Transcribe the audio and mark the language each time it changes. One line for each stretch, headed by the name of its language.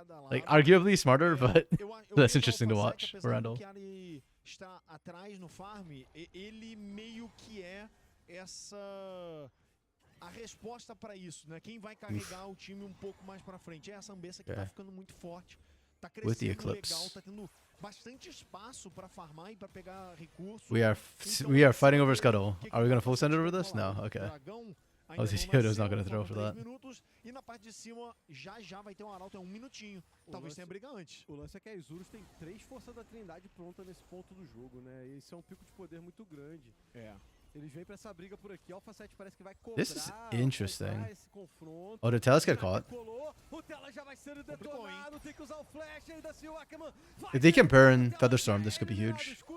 English: Like, arguably smarter, but that's interesting to watch for Randall.
Portuguese: Está atrás no farm, ele meio que essa a resposta para isso, né? Quem vai carregar o time um pouco mais para frente é essa Ambessa que tá ficando muito forte. Tá crescendo legal, tá tendo bastante espaço para farmar e para pegar recursos.
English: We are fighting over Scuttle. Are we gonna full send it over this? No, okay. I was not gonna throw for that.
Portuguese: E na parte de cima já vai ter um arauto, é 1 minutinho. Talvez tenha briga antes. O lance é que a Isurus tem 3 forças da Trindade pronta nesse ponto do jogo, né? E isso é um pico de poder muito grande. Eles vêm pra essa briga por aqui. Alpha 7 parece que vai cobrar.
English: This is interesting.
Portuguese: Esse confronto.
English: Oh, did Telas get caught?
Portuguese: O Tela já vai sendo detonado. Tem que usar o flash ainda se o Ackerman.
English: If they can burn Featherstorm, this could be huge.